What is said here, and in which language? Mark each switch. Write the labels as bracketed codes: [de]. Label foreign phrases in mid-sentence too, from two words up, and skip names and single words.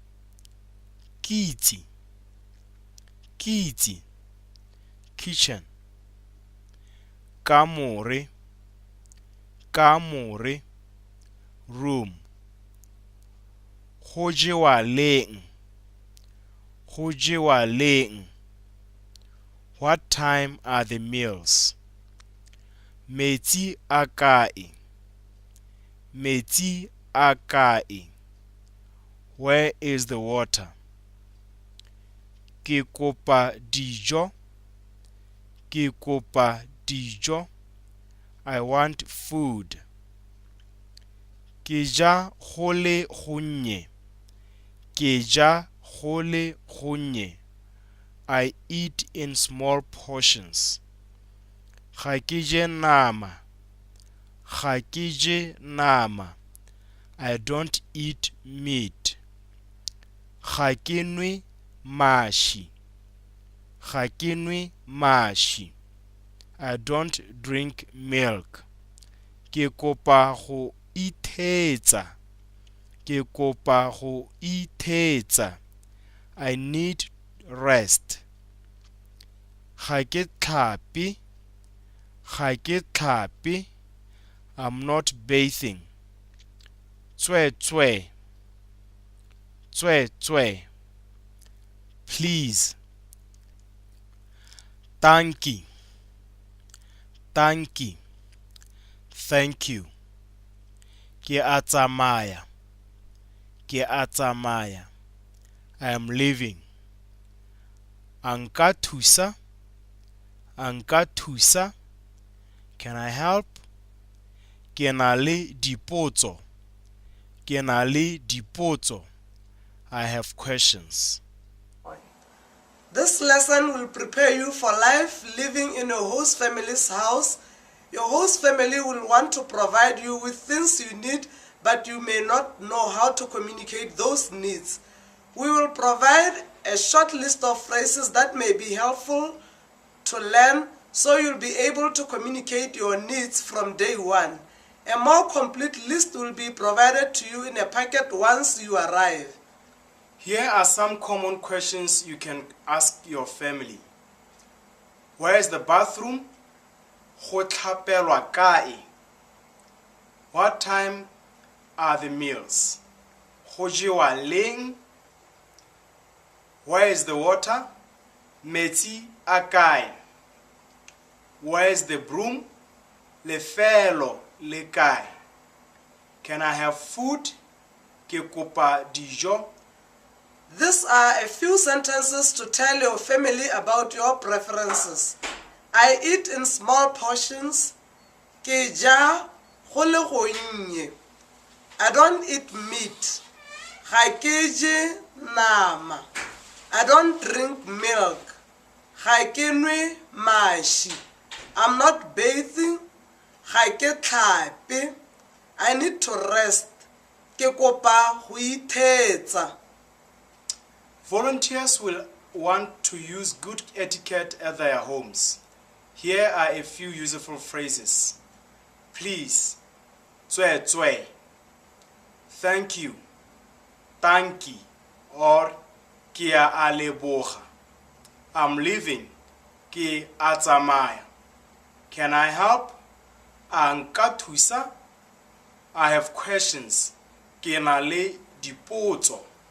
[tn] Kiti, kiti, kitchen. Kamore, kamore, room. Go jewa leng, go jewa leng. [en] What time are the meals? [tn] Metsi a kae, metsi a kae. [en] Where is the water? [tn] Ke kopa dijo, ke kopa dijo. [en] I want food. [tn] Ke ja go le gonnye, ke ja go le gonnye. [en] I eat in small portions. [tn] Ga ke je nama, ga ke je nama. [en] I don't eat meat. [tn] Ga ke nwe maši, ga ke nwe maši. [en] I don't drink milk. [tn] Ke kopa go ithetsa, ke kopa go ithetsa. [en] I need rest. [tn] Ga ke tlhape, ga ke tlhape. [en] I'm not bathing. [tn] Tswe, tswe. Please. Tanki, tanki. [en] Thank you. [tn] Ke a tsamaya, ke a tsamaya. [en] I am leaving. [tn] Anka thusa, anka thusa. [en] Can I help? [tn] Ke na le dipotso, ke na le dipotso. [en] I have questions. This lesson will prepare you for life living in your host family's house. Your host family will want to provide you with things you need, but you may not know how to communicate those needs. We will provide a short list of phrases that may be helpful to learn so you'll be able to communicate your needs from day one. A more complete list will be provided to you in a packet once you arrive. Here are some common questions you can ask your family. Where is the bathroom? [tn] Go tlhapelwa kae? [en] What time are the meals? [tn] Go jewa leng? [en] Where is the water? [tn] Metsi a kae? [en] Where is the broom? [tn] Lefelo le kae? [en] Can I have food? [tn] Ke kopa dijo. [en] These are a few sentences to tell your family about your preferences. I eat in small portions. [tn] Ke ja go le gonnye. [en] I don't eat meat. [tn] Ga ke je nama. [en] I don't drink milk. [tn] Ga ke nwe maši. [en] I'm not bathing. [tn] Ga ke tlhape. [en] I need to rest. [tn] Ke kopa go ithetsa. [en] Volunteers will want to use good etiquette at their homes. Here are a few useful phrases. Please, tswe. Thank you, tanki, or [tn] ke a leboga. [en] I'm leaving, [tn] ke a tsamaya. [en] Can I help? [tn] Anka thusa. [en] I have questions, [tn] ke na le dipotso.